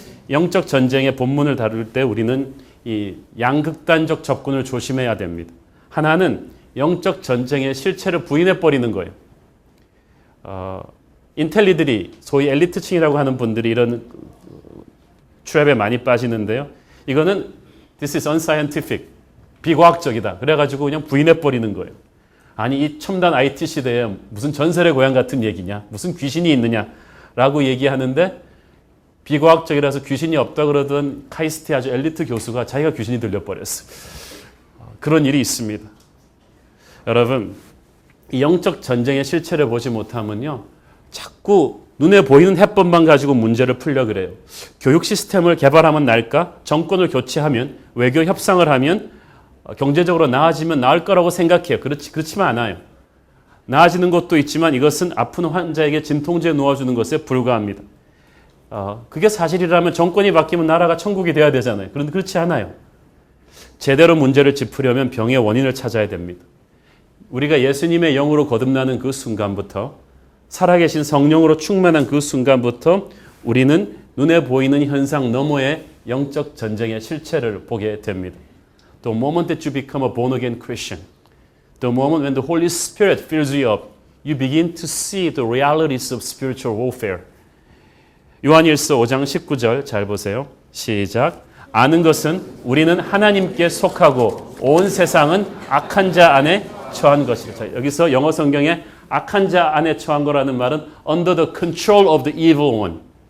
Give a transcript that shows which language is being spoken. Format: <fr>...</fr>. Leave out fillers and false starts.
<ko>영적 전쟁의 본문을 다룰 때 우리는 이 양극단적 접근을 조심해야 됩니다. 하나는 영적 전쟁의 실체를 부인해버리는 거예요. 인텔리들이 소위 엘리트층이라고 하는 분들이 이런 트랩에 많이 빠지는데요. 이거는</ko> <en>This is unscientific,</en> <ko>비과학적이다. 그래가지고 그냥 부인해버리는 거예요. 아니 이 첨단 IT 시대에 무슨 전설의 고향 같은 얘기냐, 무슨 귀신이 있느냐라고 얘기하는데 비과학적이라서 귀신이 없다 그러던 카이스트의 아주 엘리트 교수가 자기가 귀신이 들려버렸어요. 그런 일이 있습니다. 여러분 이 영적 전쟁의 실체를 보지 못하면요. 자꾸 눈에 보이는 해법만 가지고 문제를 풀려 그래요. 교육 시스템을 개발하면 나을까? 정권을 교체하면, 외교 협상을 하면, 경제적으로 나아지면 나을 거라고 생각해요. 그렇지만 않아요. 나아지는 것도 있지만 이것은 아픈 환자에게 진통제 놓아주는 것에 불과합니다. 그게 사실이라면 정권이 바뀌면 나라가 천국이 돼야 되잖아요. 그런데 그렇지 않아요. 제대로 문제를 짚으려면 병의 원인을 찾아야 됩니다. 우리가 예수님의 영으로 거듭나는 그 순간부터 살아계신 성령으로 충만한 그 순간부터 우리는 눈에 보이는 현상 너머의 영적 전쟁의 실체를 보게 됩니다.</ko> <en>The moment that you become a born-again Christian, the moment when the Holy Spirit fills you up, you begin to see the realities of spiritual warfare.</en> <ko>요한일서 5장 19절 잘 보세요. 시작. 아는 것은 우리는 하나님께 속하고 온 세상은 악한 자 안에 처한 것이다. 자, 여기서 영어 성경에 악한 자 안에 처한 거라는 말은</ko> <en>under the control of the evil one.</en>